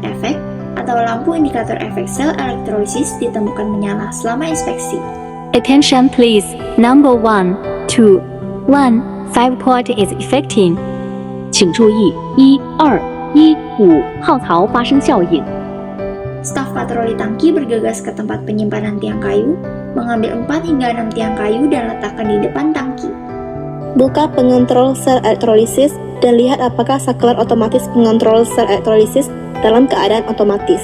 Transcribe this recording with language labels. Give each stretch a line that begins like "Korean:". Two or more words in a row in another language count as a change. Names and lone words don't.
Indonesian: efek atau lampu indikator efek sel elektrolisis ditemukan menyala selama inspeksi.
English: Attention please. Number 1, 2, 1, 5 port is effecting.
Chinese: 请注意1、2、1、5号槽发生效应。
Indonesian: Staf patroli tangki bergegas ke tempat penyimpanan tiang kayu, mengambil 4 hingga 6 tiang kayu dan letakkan di depan tangki. Buka pengontrol sel elektrolisis dan lihat apakah saklar otomatis pengontrol sel elektrolisis dalam keadaan otomatis.